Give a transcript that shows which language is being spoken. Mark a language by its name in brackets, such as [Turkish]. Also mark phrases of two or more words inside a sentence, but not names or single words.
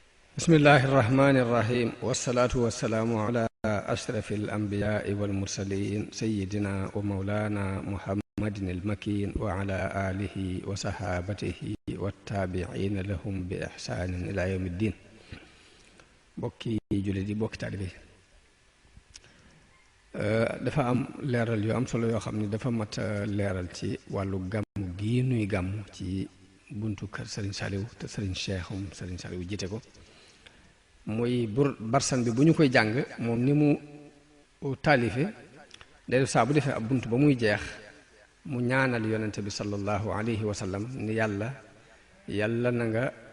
[Arabic] بسم الله الرحمن الرحيم والصلاة والسلام على أشرف الأنبياء والمرسلين سيدنا ومولانا محمد المكين وعلى آله وصحابته والتابعين لهم بإحسان إلى يوم الدين. بوكي جلدي بوكي تعرفي [Wolof] dafa am leeral yu am solo yoo xam ne dafa mat leeral ci wàllu gàmm gii nuy gàmm ci buntu kër Serigne Saliou te Serigne Cheikhum Serigne Saliou jiite ko muy barsan bi bu ñu koy jàng moom ni mu taalife day def saa bu defee ab bunt ba muy jeex mu ñaanal yonente bi [Arabic] صلى الله عليه وسلم [Wolof] ni yàlla na nga